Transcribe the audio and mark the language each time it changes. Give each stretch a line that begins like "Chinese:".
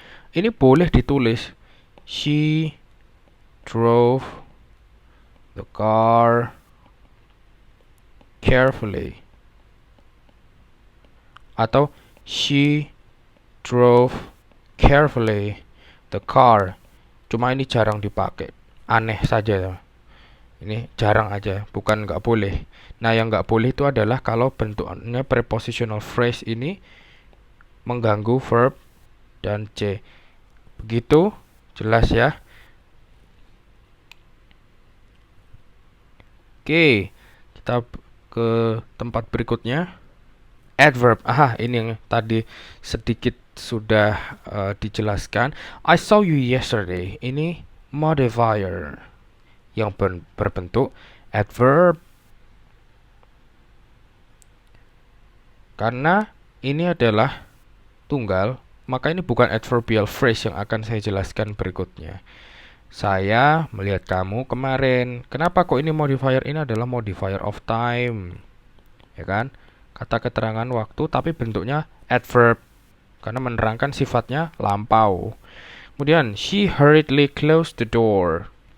Indonesian: Ini boleh ditulis
English: she drove the car carefully,
Indonesian: atau
English: she drove carefully the car.
Indonesian: Cuma ini jarang dipakai, aneh saja. Ini jarang aja, bukan nggak boleh. Nah, yang nggak boleh itu adalah kalau bentuknya prepositional phrase ini mengganggu verb dan C. Begitu, jelas ya? Oke, kita ke tempat berikutnya. Adverb. Aha, ini yang tadi sedikit sudah dijelaskan.
English: I saw you yesterday.
Indonesian: Ini modifier yang berbentuk adverb. Karena ini adalah tunggal, maka ini bukan adverbial phrase yang akan saya jelaskan berikutnya. Saya melihat kamu kemarin. Kenapa kok ini modifier? Ini adalah modifier of time. Ya kan? Kata keterangan waktu tapi bentuknya adverb karena menerangkan sifatnya lampau. Kemudian
English: she hurriedly closed the door.